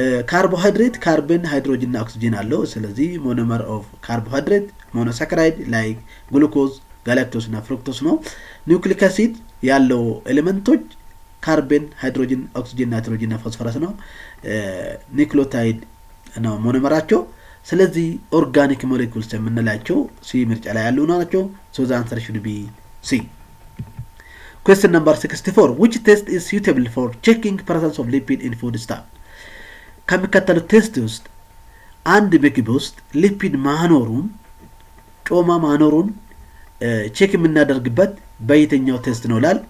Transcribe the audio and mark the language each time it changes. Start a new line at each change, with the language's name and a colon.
Amharic: ካርቦሃይድሬት ካርቦን፣ ሃይድሮጅን እና ኦክሲጅን አለው። ስለዚህ
English: ሞኖመር ኦፍ ካርቦሃይድሬት
Amharic: ሞኖሳካራይድ ላይክ ግሉኮዝ፣ ጋላክቶስ እና ፍሩክቶስ ነው። ኒውክሊክ አሲድ ያለው ኤሌመንቶች ካርቦን፣ ሃይድሮጅን፣ ኦክሲጅን፣ ናይትሮጅን እና ፎስፈረስ ነው። ኒውክሊዮታይድ ነው ሞኖመራቸው። ስለዚህ ኦርጋኒክ ሞለኪውልስ የምንላቸው ሲ ምርጫ ላይ ያሉ ናቸው።
English: ሶ ዘ አንሰር ሹድ ቢ ሲ። Question number 64. Which test is suitable for checking presence of lipid in food stuff?
Amharic: ከሚከተሉት ቴስት ውስጥ አንድ ምግብ ውስጥ ሊፒድ ማኖሩን ጮማ ማኖሩን ቼክ የምናደርግበት በየትኛው ቴስት ነው ላል?